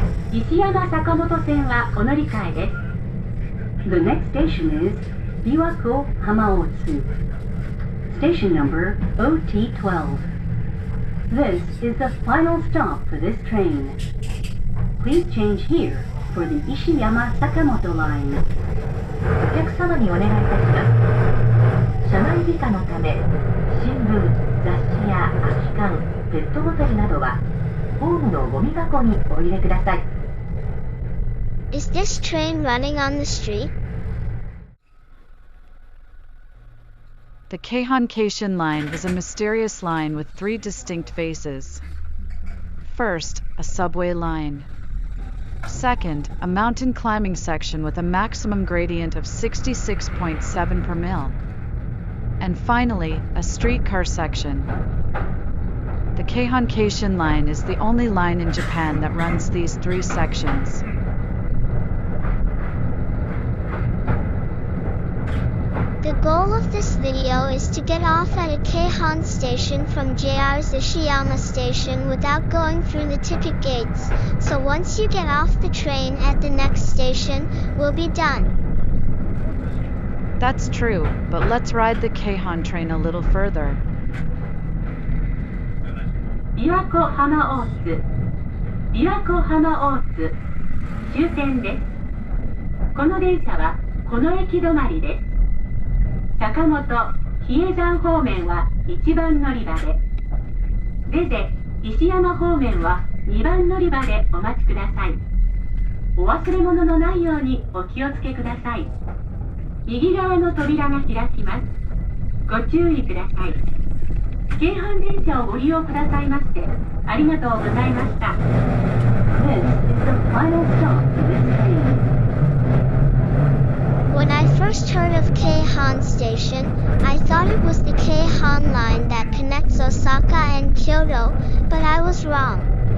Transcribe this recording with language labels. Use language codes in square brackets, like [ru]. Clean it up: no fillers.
[ja] 石山坂本線はお乗り換えです。 [en] The next station is Biwako Hamaotsu. Station number OT12. This is the final stop for this train. Please change here for the Ishiyama Sakamoto Line. [ja] お客様にお願いいたします。車内美化のため、新聞、雑誌や空き缶、ペットボトルなどはホームのゴミ箱にお入れください。 [en] Is this train running on the street? The Keihan Line is a mysterious line with three distinct faces. First, a subway line. Second, a mountain climbing section with a maximum gradient of 66.7 per mil. And finally, a streetcar section. The Keihan Line is the only line in Japan that runs these three sections. The goal of this video is to get off at a Keihan station from JR's Ishiyama Station without going through the ticket gates, so once you get off the train at the next station, we'll be done. That's true, but let's ride the Keihan train a little further. [ja] 琵琶湖浜大津琵琶湖浜大津終点です。この電車はこの駅止まりです。坂本、比叡山方面は1番乗り場で、出て石山方面は2番乗り場でお待ちください。お忘れ物のないようにお気をつけください。右側の扉が開きます。ご注意ください。京阪電車をご利用くださいましてありがとうございました。 [en] This is the final stop for this train. When I first heard of Keihan Station, I thought it was the Keihan line that connects Osaka and Kyoto, but I was wrong.